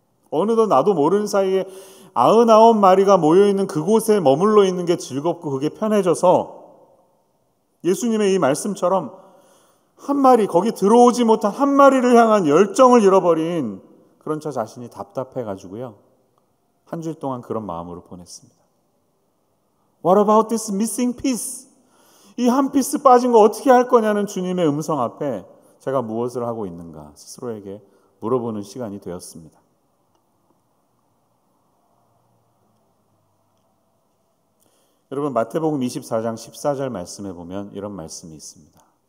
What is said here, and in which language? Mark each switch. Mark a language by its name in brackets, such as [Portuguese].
[Korean] 어느덧 나도 모르는 사이에 99마리가 모여있는 그곳에 머물러 있는 게 즐겁고 그게 편해져서 예수님의 이 말씀처럼 한 마리, 거기 들어오지 못한 한 마리를 향한 열정을 잃어버린 그런 저 자신이 답답해가지고요, 한 주일 동안 그런 마음으로 보냈습니다. [English] What about this missing piece? [Korean] 이 한 피스 빠진 거 어떻게 할 거냐는 주님의 음성 앞에 제가 무엇을 하고 있는가 스스로에게 물어보는 시간이 되었습니다. 여러분, 마태복음 24장 14절 말씀에 보면 이런 말씀이 있습니다.